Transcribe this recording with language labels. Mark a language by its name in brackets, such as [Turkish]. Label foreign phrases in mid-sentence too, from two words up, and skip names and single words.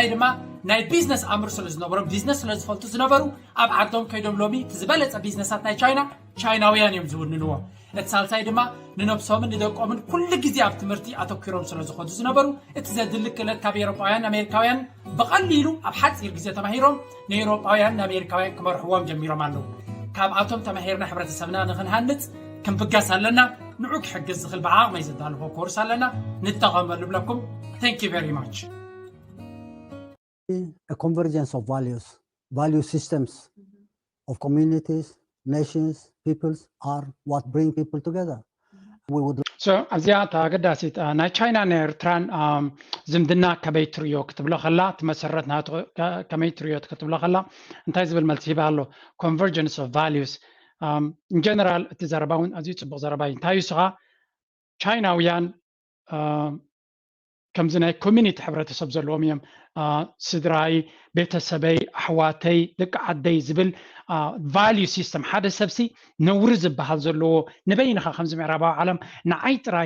[Tigrinya] ድማ ናይ ቢዝነስ ኣምር ስለ ዝነበሮም ቢዝነስ ስለ ዝፈልጡ ዝነበሩ ኣብ ዓዶም ከይዶም ሎሚ ዝበለፀ ቢዝነሳት ናይ ቻይናውያን እዮም ዝውንንዎ እቲ ሳልሳይ ድማ ንነብሶምን ንደቆምን ኩሉ ግዜ ኣብ ትምህርቲ ኣተኪሮም ስለ ዝኸዱ ዝነበሩ እቲ ዘድሊ ክእለት ካብ ኤውሮጳውያን ኣሜሪካውያን ብቐሊሉ ኣብ ሓፂር ግዜ ተማሂሮም ንኤውሮጳውያን ንኣሜሪካውያን ክመርሕዎም ጀሚሮም ኣለዉ ካብኣቶም ተማሂርና ሕብረተሰብና ንክንሃንፅ ክንብጋስ ኣለና ንዑ ክሕግዝ ዝኽእል ብዓቕመይ ዘዳልፎ ኮርስ ኣለና ንጠቐመሉ ብለኩም [English] thank you very much A convergence of value systems of communities, nations, peoples are what bring people together. We would [Tigrinya] so ኣብዚኣ ተገዳሲት ናይ ቻይና ናይ ኤርትራን ዝምድና ከመይ ትሪዮ ክትብሎ ከላ ትመሰረት ናቱ ከመይ ትሪዮ ክትብሎ ከላ እንታይ ዝብል መልሲ ሂባ ኣሎ [English] convergence of values in general [Tigrinya] እቲ ዘረባ እውን ኣዝዩ ፅቡቅ ዘረባ እዩ እንታይ እዩ ስኻ ቻይናውያን ከምዚ ናይ ኮሚኒቲ ሕብረተሰብ ዘለዎም እዮም ስድራይ ቤተሰበይ ኣሕዋተይ ደቂ ዓደይ ዝብል [English] value system [Tigrinya] ሓደ ሰብሲ ነውሪ ዝበሃል ዘለዎ ንበይንኻ ከምዚ ምዕራባዊ ዓለም ንዓይ ጥራይ